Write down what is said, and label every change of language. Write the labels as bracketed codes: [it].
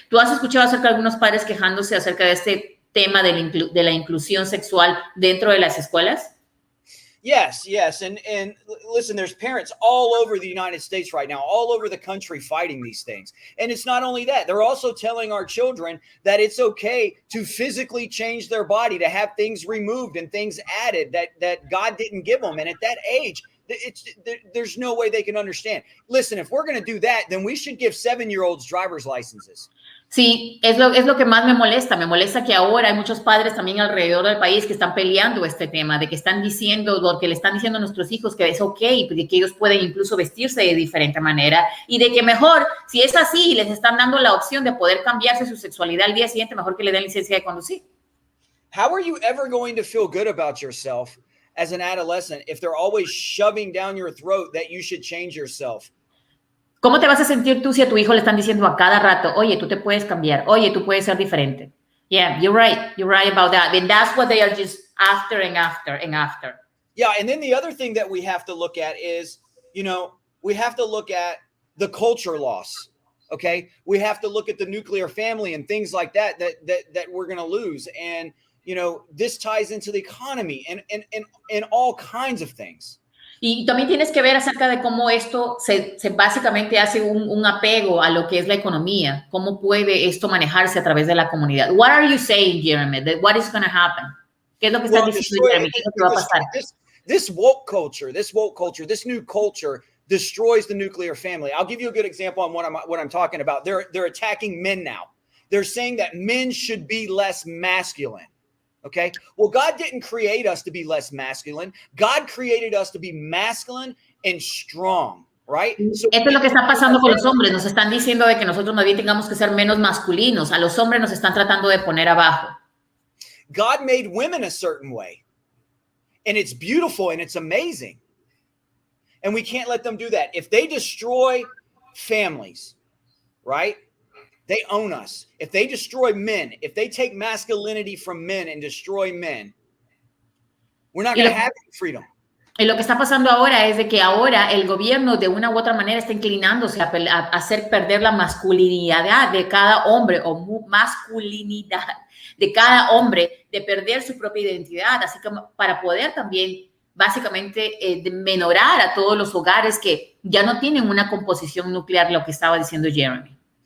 [es] ¿Tú has escuchado acerca de algunos padres quejándose acerca de este tema de la inclusión sexual dentro de las escuelas? [en] Yes. And listen, there's parents all over the United States right now, all over the country fighting these things. And it's not only that, they're also telling our children that it's okay to physically change their body, to have things removed and things added that God didn't give them. And at that age, there's no way they can understand. Listen, if we're going to do that, then we should give 7-year-olds driver's licenses. [es] Sí, es lo que más me molesta. Me molesta que ahora hay muchos padres también alrededor del país que están peleando este tema, de que están diciendo lo que le están diciendo a nuestros hijos, que es ok, de que ellos pueden incluso vestirse de diferente manera, y de que mejor, si es así, les están dando la opción de poder cambiarse su sexualidad al día siguiente, mejor que le den licencia de conducir. [en] How are you ever going to feel good about yourself as an adolescent if they're always shoving down your throat that you should change yourself? [es] ¿Cómo te vas a sentir tú si a tu hijo le están diciendo a cada rato, oye, tú te puedes cambiar, oye, tú puedes ser diferente? [en] Yeah, you're right about that. And that's what they are just after and after and after. Yeah, and then the other thing that we have to look at is, we have to look at the culture loss, okay? We have to look at the nuclear family and things like that we're going to lose. And, this ties into the economy and all kinds of things. [es] Y también tienes que ver acerca de cómo esto se básicamente hace un apego a lo que es la economía. ¿Cómo puede esto manejarse a través de la comunidad? [en] What are you saying, Jeremy? What is going to happen? [es] ¿Qué es lo que estás diciendo, Jeremy? ¿Qué es lo que va a pasar? [en] This woke culture, this new culture destroys the nuclear family. I'll give you a good example on what I'm talking about. They're attacking men now. They're saying that men should be less masculine. Okay. Well, God didn't create us to be less masculine. God created us to be masculine and strong, right? So [es] esto es lo que está pasando con los hombres. Nos están diciendo de que nosotros más bien tengamos que ser menos masculinos. A los hombres nos están tratando de poner abajo. [en] God made women a certain way, and it's beautiful and it's amazing. And we can't let them do that. If they destroy families, right? They own us. If they destroy men, if they take masculinity from men and destroy men, we're not going to have freedom. [es] Y lo que está pasando ahora es de que ahora el gobierno de una u otra manera está inclinándose a hacer perder la masculinidad de cada hombre o masculinidad de cada hombre, de perder su propia identidad, así como para poder también básicamente menorar a todos los hogares que ya no tienen una composición nuclear, lo que estaba diciendo Jeremy.